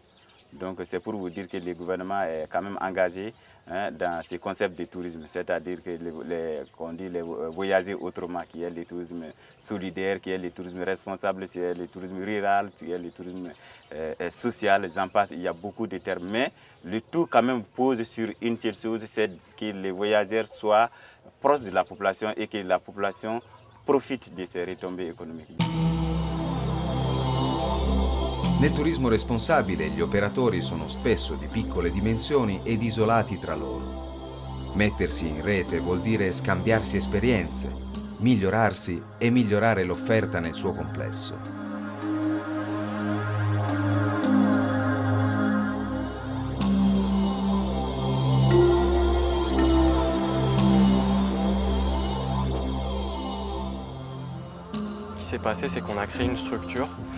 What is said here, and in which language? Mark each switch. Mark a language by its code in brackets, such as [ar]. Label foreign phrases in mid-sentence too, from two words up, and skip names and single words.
[fr] Donc c'est pour vous dire que le gouvernement est quand même engagé dans ce concept de tourisme, c'est-à-dire que qu'on dit les voyager autrement, qui est le tourisme solidaire, qui est le tourisme responsable, qui est le tourisme rural, qui est le tourisme social, j'en passe, il y a beaucoup de termes. Mais le tout quand même pose sur une seule chose, c'est que les voyageurs soient proches de la population et que la population profite de ces retombées économiques. [it] Nel turismo responsabile gli operatori sono spesso di piccole dimensioni ed isolati tra loro. Mettersi in rete vuol dire scambiarsi esperienze, migliorarsi e migliorare l'offerta nel suo complesso. [fr] Ce qui s'est passé, c'est qu'on a créé une structure